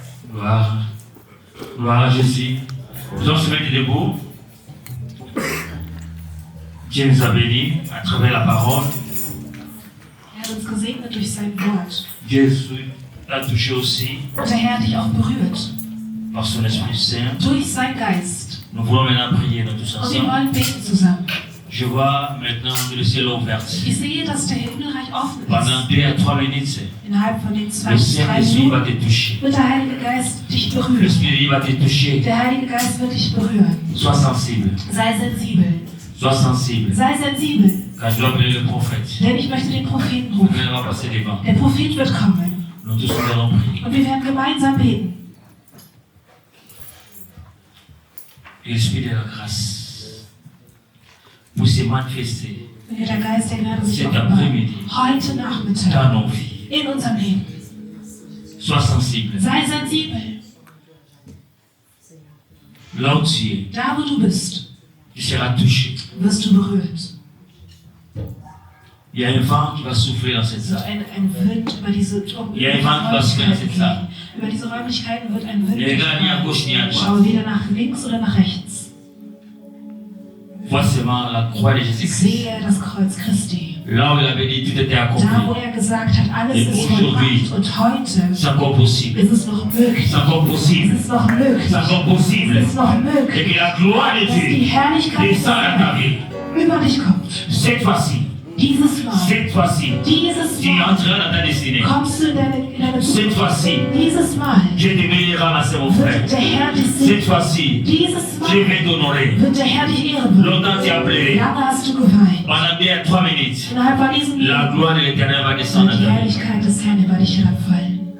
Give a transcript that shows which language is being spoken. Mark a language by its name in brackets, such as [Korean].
[French] Gloire. Gloire à Jésus. Nous allons se mettre debout. Dieu nous a bénis à travers la parole. [German] Er hat uns gesegnet durch sein Wort. [French] Jésus l'a touché aussi [German] Und der Herr hat dich auch berührt. [French] par son Esprit Saint. [German] Durch sein Geist. [French] Nous voulons maintenant prier nous tous [German] Und wir [French] ensemble. [German] wollen beten zusammen. [French] Je vois maintenant que le ciel est ouvert. [German] Ich sehe, dass der Himmelreich offen ist. [French] Pendant 2 à 3 minutes, [German] Innerhalb von den 2 [French] le [German] bis 3 [French] Saint-Esprit va [German] Minuten [French] te toucher. [German] wird der Heilige Geist dich berühren. [French] L'Esprit va te toucher. [German] Der Heilige Geist wird dich berühren. [French] Sois sensible. [German] Sei sensibel. [French] Sois sensible. [German] Sei sensibel. [French] Car je dois appeler le prophète. [German] Denn ich möchte den Propheten rufen. [French] Il va passer devant. [German] Der Prophet wird kommen. [French] Nous tous nous allons prier. [German] Und wir werden gemeinsam beten. [French] L'Esprit de la grâce pour se manifester [German] Wenn der Geist der Gnade sich [French] cet [German] offenbart. [French] après-midi [German] Heute Nachmittag. [French] nos vies. [German] In unserem Leben. [French] Sois sensible. [German] Sei sensibel. [French] Là où tu es, [German] Da, wo du bist, [French] tu seras touché. [German] wirst du berührt. [French] Il y a un vent qui va souffler dans cette [German] Es wird [French] salle. [German] ein Wind über diese Ja, ich mag, was du Räumlichkeiten jetzt sagst. gehen. Über diese Räumlichkeiten wird ein Wind [French] Ne regarde ni à gauche ni à [German] gehen. [French] droite. [German] Schau weder nach links oder nach rechts. [French] Vois seulement la croix de Jésus-Christ. [German] Sehe das Kreuz Christi. [French] Là où il avait dit tout était [German] Da, wo [French] accompli. [German] er gesagt hat, alles [French] Et [German] ist [French] aujourd'hui, [German] vollbracht. Und heute [French] C'est encore possible. [German] ist es noch möglich. [French] C'est encore [German] Es [French] possible. [German] ist noch möglich. [French] C'est encore possible. [German] Es ist noch [French] Et [German] möglich, [French] que la gloire de [German] dass die [French] Dieu [German] Herrlichkeit des [French] descend à ta [German] Herrn [French] vie. [German] über dich kommt. [French] Cette fois-ci, [German] Dieses Mal, [French] cette fois-ci, [German] dieses [French] tu [German] Mal [French] entreras dans ta destinée. [German] kommst du in deine [French] Cette [German] Zukunft. [French] fois-ci, [German] Dieses Mal [French] Dieu te bénira, ma sœur, mon frère. [German] wird der Herr dich [French] Cette [German] segnen. [French] fois-ci, [German] Dieses [French] je [German] Mal [French] vais t'honorer. [German] wird der Herr dich ehren. [French] Longtemps tu as pleuré. [German] Lange hast du geweint. [French] Pendant 2 à 3 minutes, [German] Innerhalb von diesem [French] la [German] Leben [French] gloire de l'éternel va descendre [German] wird die [French] ta vie. [German] Herrlichkeit des Herrn über dich herabfallen.